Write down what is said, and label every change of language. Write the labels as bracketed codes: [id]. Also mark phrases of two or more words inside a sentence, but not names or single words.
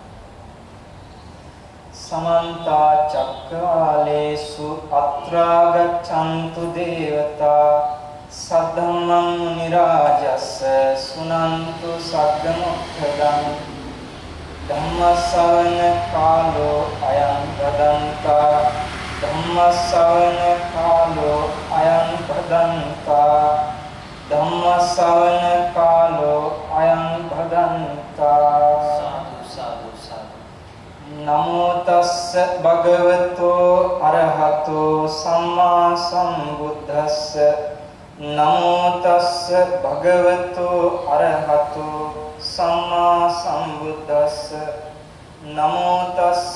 [pi] සමන්ත චක්කවාලේසු අත්‍රා ගච්ඡන්තු දේවතා සද්ධම්මං නිරාජස්ස සුනන්තු සග්ගමුක්ඛදං ධම්මස්සවන කාලෝ අයං බදන්තා ධම්මස්සවන කාලෝ අයං බදන්තා ධම්මස්සවන කාලෝ අයං බදන්තා සාදු සාදු සාදු නමෝ තස්ස භගවතෝ අරහතෝ සම්මා සම්බුද්දස්ස නමෝ තස්ස භගවතෝ අරහතෝ සම්මා සම්බුද්දස්ස නමෝ තස්ස